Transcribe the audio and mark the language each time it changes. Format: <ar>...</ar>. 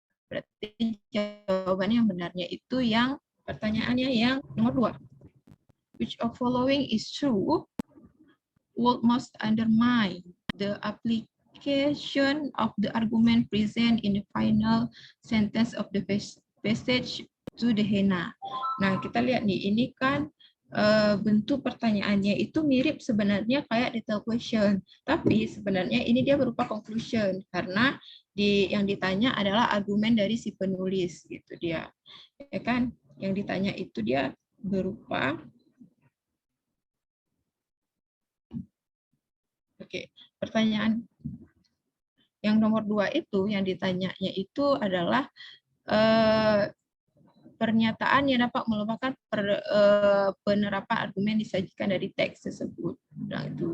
<id>Berarti jawabannya yang benarnya itu yang pertanyaannya yang nomor 2.</id> <en>Which of following is true would most undermine the application of the argument present in the final sentence of the passage to the henna.</en> <id>Nah, kita lihat nih, ini kan bentuk pertanyaannya itu mirip sebenarnya kayak detail question, tapi sebenarnya ini dia berupa conclusion karena yang ditanya adalah argumen dari si penulis gitu dia, ya kan? Yang ditanya itu dia berupa pertanyaan yang nomor 2 itu yang ditanyanya itu adalah pernyataan yang dapat melupakan penerapan argumen disajikan dari teks tersebut. Nah, itu.</id>